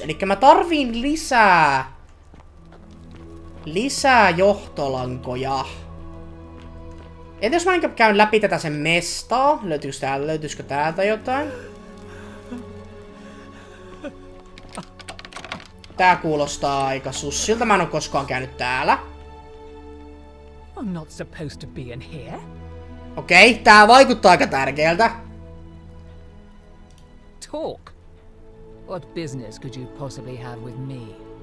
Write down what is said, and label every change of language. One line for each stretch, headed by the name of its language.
Finnish: Elikkä mä tarviin lisää johtolankoja. Entä jos mä käyn läpi tätä sen mestaa? Löytyisikö täältä jotain? Tää kuulostaa aika sussilta. Mä en oo koskaan käynyt täällä.
English: I'm not supposed to be in here.
Finnish: Okei, tää vaikuttaa aika tärkeältä.
English: Talk. What business could you possibly have with me?